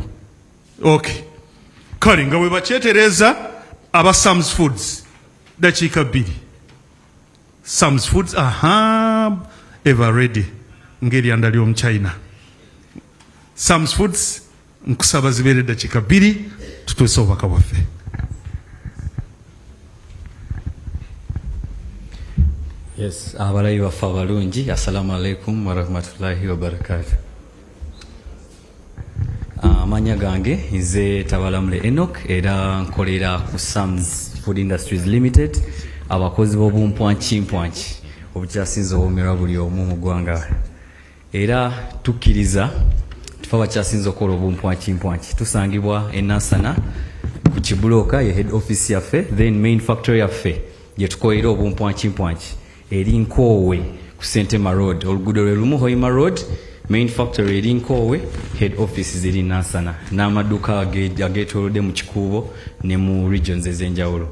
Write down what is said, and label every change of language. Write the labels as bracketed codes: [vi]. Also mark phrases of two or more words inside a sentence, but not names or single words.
[lg] Okay, kale nga bwe bakyetereeza aba Sam's Foods dakiika 2 Sam's Foods [en] ever ready [lg] ng'eryanda ly'omuchina. Sam's Foods nkusaba zibeere dakiika 2 tutuuse obubaka bwaffe. Yes, abalayi baffe abalungi, [ar] السلام عليكم ورحمة الله وبركاته. [lg] Amanya gange nze Tabalamule Enoch era nkolera ku Sam's Food Industries Limited abakozi b'obumpwanki obukyasinze obumerwa buli omu mu ggwanga era tukkiriza tufa abakyasinze okukola obumpwanki tusangibwa e Nansana ku Kibuloka ye [en] head office [lg] yaffe, [en] then main factory [lg] yaffe gye tukolera obumpwanki eri Nkoowe ku Sentema Road, oluguudo lwe lumu Hoima Road, [en] main factory [lg] eri Nkoowe, [en] head office [lg] ziri Nansana n'amaduuka ageetoolodde mu Kikuubo ne mu regions ez'enjawulo.